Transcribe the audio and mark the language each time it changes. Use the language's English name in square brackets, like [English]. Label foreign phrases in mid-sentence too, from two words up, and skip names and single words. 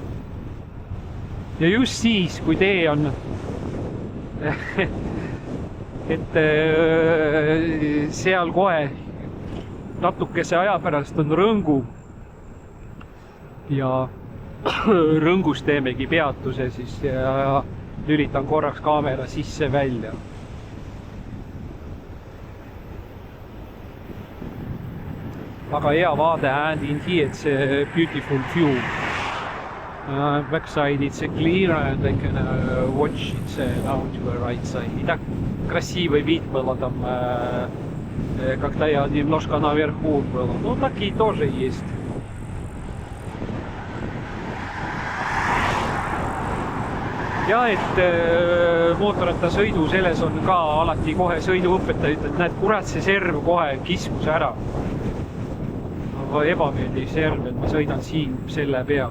[Estonian] Ja just siis, kui tee on et seal kohe natukese aja pärast on Rõngu ja Rõngus teemegi peatuse siis ja lülitan korraks kaamera sisse-välja. Väga hea vaade [English] and in here, it's a beautiful view. Backside it's clear and I can watch it now to the right side. [Russian] И так красивый вид было там, когда я немножко наверху был. Ну, такие тоже есть. [Estonian] Ja, et mootorrattasõidu selles on ka alati kohe sõiduõpetaja, et näed, kurat, see serv kohe kiskus ära. Ebameeldiv serv, et ma sõidan siin selle peal.